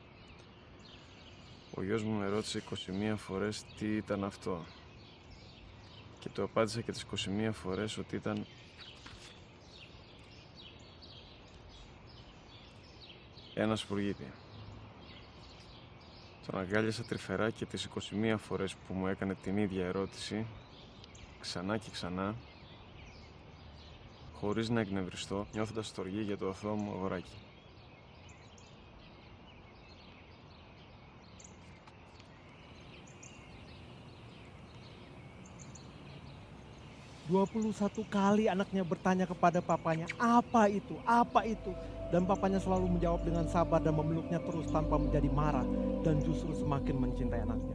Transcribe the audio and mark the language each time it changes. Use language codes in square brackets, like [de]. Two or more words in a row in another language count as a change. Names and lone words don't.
[el] Ο γιος μου με ρώτησε 21 φορές τι ήταν αυτό και του απάντησα και τις 21 φορές ότι ήταν ένα σπουργίτη. Τον αγκάλιασα τρυφερά και τις 21 φορές που μου έκανε την ίδια ερώτηση, ξανά και ξανά, χωρίς να εκνευριστώ, νιώθοντας στοργή για το αθώο μου αγοράκι. [id] Satu kali anaknya bertanya kepada papanya, apa itu, apa itu? Dan papanya selalu menjawab dengan sabar dan memeluknya terus tanpa menjadi marah dan justru semakin mencintai anaknya.